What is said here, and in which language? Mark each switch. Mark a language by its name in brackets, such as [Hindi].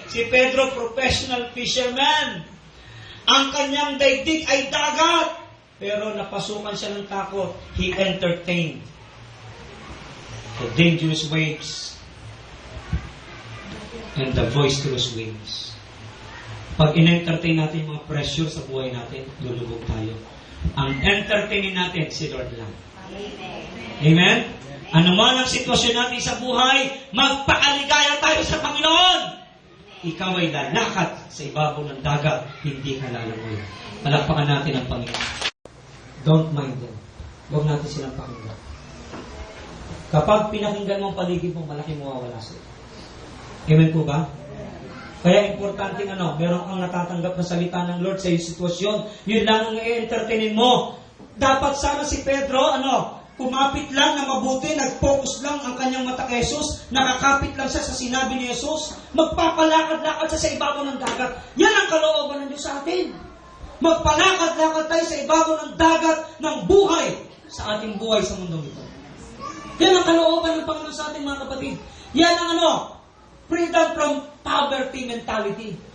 [Filipino] Si Pedro, professional fisherman. Ang kanyang daigdig ay dagat. Pero napasukan siya ng takot. [English] He entertained the dangerous waves and the boisterous winds. [Filipino] Pag in-entertain natin yung mga pressure sa buhay natin, lulubog tayo. Ang entertainin natin, si Lord lang. Amen? Amen? Ano man ang sitwasyon natin sa buhay, magpaaligaya tayo sa Panginoon. Ikaw ay lalakad sa ibabaw ng dagat, hindi ka lalangoy. Palakpakan natin ang Panginoon. [English] Don't mind them. [Filipino] Huwag natin silang pakinggan. Kapag pinakinggan mo ang paligid mo, malaki mawawala sila. Amen po ba? Kaya importante meron kang natatanggap na salita ng Lord sa iyong sitwasyon. Yun lang ang i-entertainin mo. Dapat sana si Pedro, kumapit lang na mabuti, nag-focus lang ang kanyang mata kay Jesus, nakakapit lang siya sa sinabi ni Jesus, magpapalakad-lakad siya sa ibabaw ng dagat. Yan ang kalooban ng Diyos sa atin. Magpalakad-lakad tayo sa ibabaw ng dagat ng buhay sa ating buhay sa mundo ito. Yan ang kalooban ng Panginoon sa ating mga kapatid. Yan ang [English] freedom from poverty mentality.